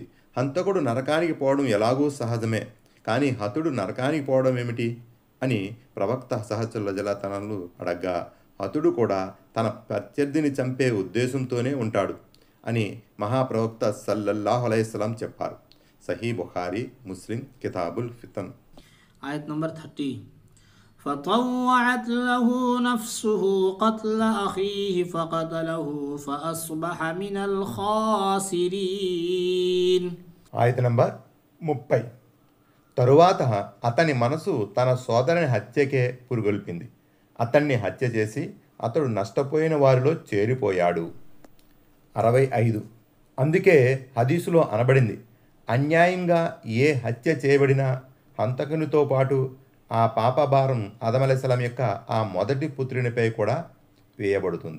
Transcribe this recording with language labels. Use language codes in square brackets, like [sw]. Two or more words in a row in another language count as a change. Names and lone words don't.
[te] హంతకుడు నరకానికి పోవడం ఎలాగూ సహజమే, కానీ హతుడు నరకానికి పోవడం ఏమిటి అని ప్రవక్త సహచరులు అడగ్గా, హతుడు కూడా తన ప్రత్యర్థిని చంపే ఉద్దేశంతోనే ఉంటాడు. అని మహాప్రవక్త [ar] صلى الله عليه وسلم [te] చెప్పారు. సహీ బుఖారీ, ముస్లిం, కితాబుల్ ఫితన్. ఆయత్ నంబర్ 30. [ar] فطوعت له نفسه قتل أخيه فقتله فأصبح من الخاسرين. [te] ఆయత నంబర్ 30. తరువాత అతని మనసు తన సోదరుని హత్యకే పురుగొల్పింది. అతన్ని హత్య చేసి అతడు నష్టపోయిన వారిలో చేరిపోయాడు. 65. అందుకే హదీసులో అనబడింది, అన్యాయంగా ఏ హత్య చేయబడినా హంతకునితో పాటు ఆ పాపభారం ఆదం అలైహిస్సలాం యొక్క ఆ మొదటి పుత్రునిపై కూడా వేయబడుతుంది.